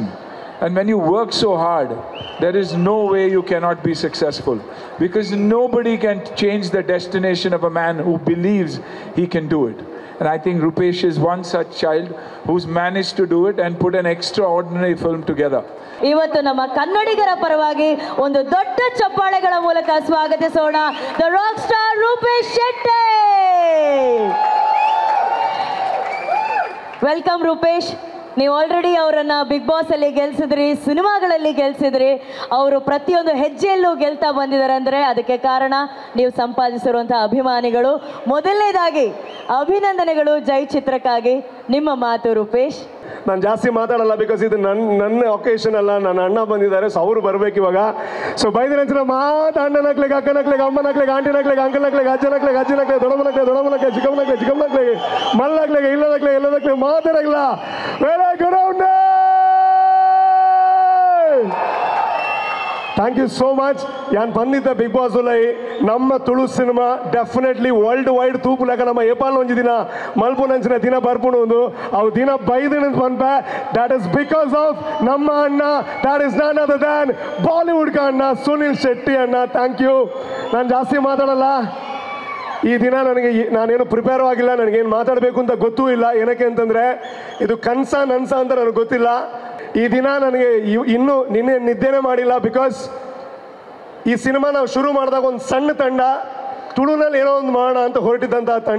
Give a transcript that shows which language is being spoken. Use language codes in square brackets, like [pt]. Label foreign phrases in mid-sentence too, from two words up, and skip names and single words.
[en] And when you work so hard, there is no way you cannot be successful, because nobody can change the destination of a man who believes he can do it. And I think Rupesh is one such child who's managed to do it and put an extraordinary film together. [kn] ಇವತ್ತು ನಮ್ಮ ಕನ್ನಡಿಗರ ಪರವಾಗಿ ಒಂದು ದೊಡ್ಡ ಚಪ್ಪಾಳೆಗಳ ಮೂಲಕ ಸ್ವಾಗತಿಸೋಣ [en] the rock star [kn] ರೂಪೇಶ್ ಶೆಟ್ಟಿ. ವೆಲ್ಕಮ್ ರೂಪೇಶ್. ನೀವು ಆಲ್ರೆಡಿ ಅವರನ್ನು ಬಿಗ್ ಬಾಸ್ ಅಲ್ಲಿ ಗೆಲ್ಸಿದ್ರಿ, ಸಿನಿಮಾಗಳಲ್ಲಿ ಗೆಲ್ಸಿದ್ರಿ. ಅವರು ಪ್ರತಿಯೊಂದು ಹೆಜ್ಜೆಯಲ್ಲೂ ಗೆಲ್ತಾ ಬಂದಿದ್ದಾರೆ ಅಂದರೆ ಅದಕ್ಕೆ ಕಾರಣ ನೀವು ಸಂಪಾದಿಸಿರುವಂತಹ ಅಭಿಮಾನಿಗಳು. ಮೊದಲನೇದಾಗಿ ಅಭಿನಂದನೆಗಳು ಜೈ ಚಿತ್ರಕ್ಕಾಗಿ. ನಿಮ್ಮ ಮಾತು ರೂಪೇಶ್. ನಾನು ಜಾಸ್ತಿ ಮಾತಾಡಲ್ಲ, ಬಿಕಾಸ್ ಇದು ನನ್ನ ಒಕೇಶನ್ ಅಲ್ಲ, ನನ್ನ ಅಣ್ಣ ಬಂದಿದ್ದಾರೆ, ಸೊ ಅವರು ಬರ್ಬೇಕು ಇವಾಗ. [tcy] ಸೊ ಬೈದಿನ ಮಾತು ಅಣ್ಣನಕ್ಲೆಗೆ, ಅಕ್ಕನಕ್ಲೆಗೆ, ಅಮ್ಮನಕ್ಲೆಗೆ, ಆಂಟಿನಕ್ಲೆಗೆ, ಅಂಕಲ್ನಕ್ಲೆಗೆ, ಅಜ್ಜನಕ್ಲೆಗೆ, ಅಜ್ಜನಕ್ಲೆಗೆ, ದೊಡ್ಡಮ್ಮನಕ್ಲೆಗೆ, ಚಿಕ್ಕಮ್ಮನಕ್ಲೆಗೆ, ಚಿಕ್ಕಮ್ಮನಕ್ಲೆಗೆ, ಮಲ್ಲಕ್ಲೆಗೆ, ಇಲ್ಲದಕ್ಲೆಗೆ, ಎಲ್ಲದಕ್ಲೆಗೆ ಮಾತಾಡಲ್ಲ. [en] Thank you so much. [tcy] ಯಾನ್ ಬಂದಿದ್ದ ಬಿಗ್ ಬಾಸ್ ಉಲೈ ನಮ್ಮ ತುಳು ಸಿನಿಮಾ [en] definitely worldwide [tcy] ತೂಪುಲಾಗ ನಮ್ಮ ಏಪಾಲ್ ಒಂಜಿ ದಿನ ಮಲ್ಪುನಂಚಿನ ದಿನ ಬರ್ಪುಣು ಒಂದು ಅವು ದಿನ ಬೈದಿನ ಬಂದ್ಪೆ. [en] That is because of [kn] ನಮ್ಮ ಅಣ್ಣ, [en] that is none other than Bollywood Anna Sunil Shetty Anna. Thank you. [kn] ನಾನು ಜಾಸ್ತಿ ಮಾತಾಡಲ್ಲ ಈ ದಿನ. ನಾನೇನು ಪ್ರಿಪೇರ್ ಆಗಿಲ್ಲ, ನನಗೇನು ಮಾತಾಡಬೇಕು ಅಂತ ಗೊತ್ತೂ ಇಲ್ಲ. ಏನಕ್ಕೆ ಅಂತಂದರೆ ಇದು ಕನಸ ನನ್ಸ ಅಂತ ನನಗೆ ಗೊತ್ತಿಲ್ಲ. ಈ ದಿನ ನನಗೆ ಇನ್ನೂ ನಿದ್ದೆನೇ ಮಾಡಿಲ್ಲ, ಬಿಕಾಸ್ ಈ ಸಿನಿಮಾ ನಾವು ಶುರು ಮಾಡಿದಾಗ ಒಂದು ಸಣ್ಣ ತಂಡ, ತುಳುನಲ್ಲಿ ಏನೋ ಒಂದು ಮಾಡೋಣ ಅಂತ ಹೊರಟಿದ್ದಂಥ ತಂಡ.